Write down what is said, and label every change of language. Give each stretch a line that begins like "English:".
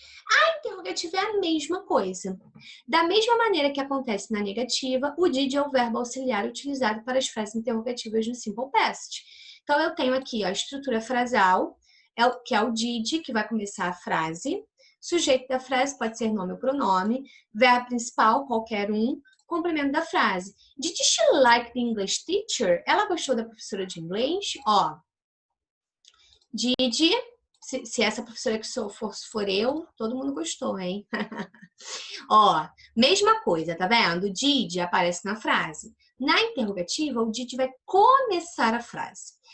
Portuguese: A interrogativa é a mesma coisa. Da mesma maneira que acontece na negativa, o did é o verbo auxiliar utilizado para as frases interrogativas no Simple Past. Então, eu tenho aqui a estrutura frasal, que é o did, que vai começar a frase. Sujeito da frase pode ser nome ou pronome. Verbo principal, qualquer um. Complemento da frase.
English: Did she like the English teacher?
Portuguese: Ela gostou da professora de inglês? Ó, did, se essa professora que for eu, todo mundo gostou, hein? Ó, mesma coisa, tá vendo? O did aparece na frase. Na interrogativa, o did vai começar a frase.